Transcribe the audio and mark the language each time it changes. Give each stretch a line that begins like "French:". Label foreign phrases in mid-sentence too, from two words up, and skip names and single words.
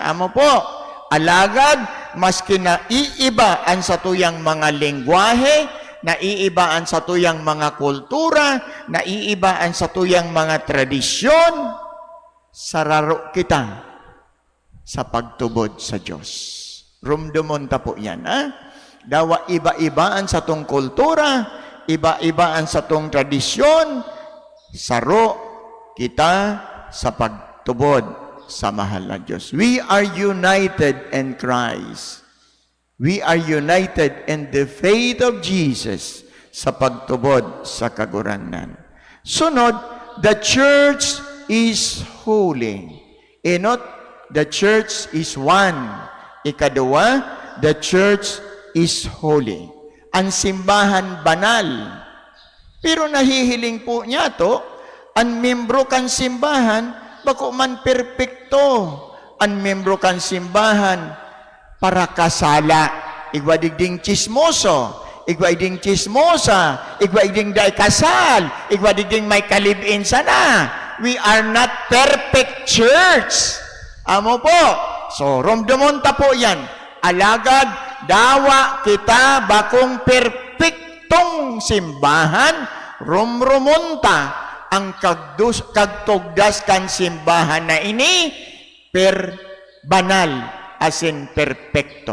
Bikol: Amo po, alagad, maski na iiba ang satuyang mga lengguwahe, naiiba ang satuyang mga kultura, naiiba ang satuyang mga tradisyon, sararo kita sa pagtubod sa Diyos. Rumdumon ta po yan, ha? Dawa iba-iba ang satong kultura, iba-iba ang satong tradisyon, saro kita sa pagtubod sa mahal na Diyos.
English: We are united in Christ. We are united in the faith of Jesus
Bikol: sa pagtubod sa kaguranan. Sunod,
English: the church is holy. Inot, the church is one. Ikaduwa, the church is holy.
Bikol: Ang simbahan banal. Pero nahihiling po niya to, Ang membro kan simbahan, bako man perpekto. Ang membro kan simbahan, para kasala. Igwa digding chismoso, igwa digding chismosa, igwa digding day kasal, igwa digding may kalibin sana.
English: We are not perfect church.
Bikol: Amo po. So, romdamonta po yan. Alagad, dawa kita bakong perpektong simbahan, rumrumunta ang kagtugdas kan simbahan na ini banal
English: as in
Bikol: perfecto.